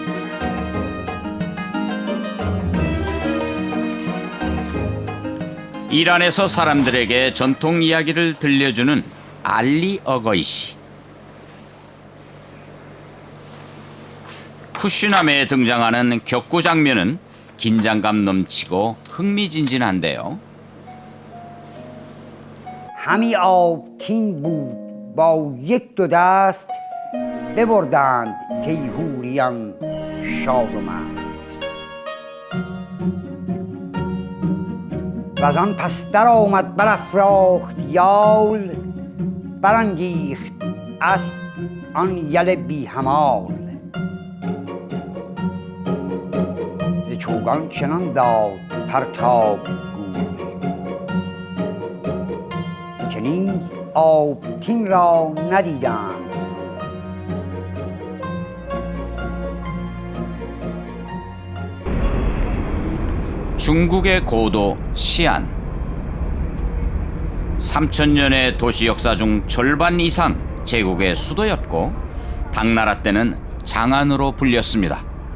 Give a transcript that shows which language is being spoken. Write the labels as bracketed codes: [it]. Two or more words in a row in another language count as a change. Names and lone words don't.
[ko] 이란에서 사람들에게 전통 이야기를 들려주는 알리 어거이시. 쿠슈나메에 등장하는 격구 장면은 긴장감 넘치고 흥미진진한데요. [fa] همی آبتین بود با یک دو دست ببردند تیهوریان شادمند وزان پس در آمد برافراخت یال برانگیخت اسب آن یل بی همال ز چوگان چنان داد پرتاب گوی که نیز آبتین را ندیدند [ko] 중국의 고도 시안. 3000년의 도시 역사 중 절반 이상 제국의 수도였고 당나라 때는 장안으로 불렸습니다.